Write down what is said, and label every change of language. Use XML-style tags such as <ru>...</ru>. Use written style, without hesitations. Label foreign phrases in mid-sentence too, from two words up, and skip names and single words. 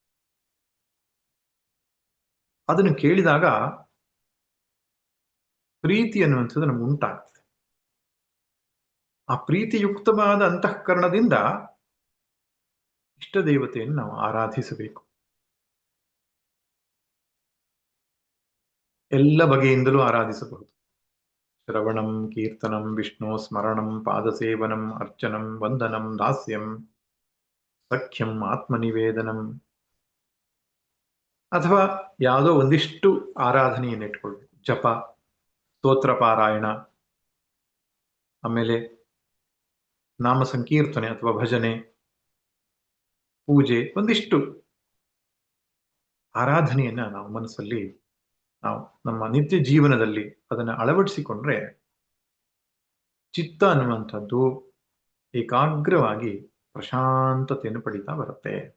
<kn>ಅದನ್ನು ಕೇಳಿದಾಗ ಪ್ರೀತಿ ಅನ್ನುವಂಥದ್ದು ನಮ್ಗೆ ಉಂಟಾಗ್ತದೆ. ಆ ಪ್ರೀತಿಯುಕ್ತವಾದ ಅಂತಃಕರಣದಿಂದ ಇಷ್ಟ ದೇವತೆಯನ್ನು ನಾವು ಆರಾಧಿಸಬೇಕು. ಎಲ್ಲ ಬಗೆಯಿಂದಲೂ ಆರಾಧಿಸಬಹುದು.</kn> <sa>ಶ್ರವಣಂ, ಕೀರ್ತನಂ, ವಿಷ್ಣು ಸ್ಮರಣಂ, ಪಾದಸೇವನಂ, ಅರ್ಚನಂ, ವಂದನಂ, ದಾಸ್ಯಂ, ಸಖ್ಯಂ,</sa> <kn>ಆತ್ಮನಿವೇದನಂ, ಅಥವಾ ಯಾವುದೋ ಒಂದಿಷ್ಟು ಆರಾಧನೆಯನ್ನು ಇಟ್ಕೊಳ್ಬೇಕು. ಜಪ, ಸ್ತೋತ್ರ ಪಾರಾಯಣ, ಆಮೇಲೆ ನಾಮ ಸಂಕೀರ್ತನೆ ಅಥವಾ ಭಜನೆ, ಪೂಜೆ, ಒಂದಿಷ್ಟು ಆರಾಧನೆಯನ್ನ ನಾವು ಮನಸ್ಸಲ್ಲಿ ನಾವು ನಮ್ಮ ನಿತ್ಯ ಜೀವನದಲ್ಲಿ ಅದನ್ನು ಅಳವಡಿಸಿಕೊಂಡ್ರೆ ಚಿತ್ತ ಅನ್ನುವಂಥದ್ದು ಏಕಾಗ್ರವಾಗಿ ಪ್ರಶಾಂತತೆಯನ್ನು ಪಡಿತಾ ಬರುತ್ತೆ.</kn>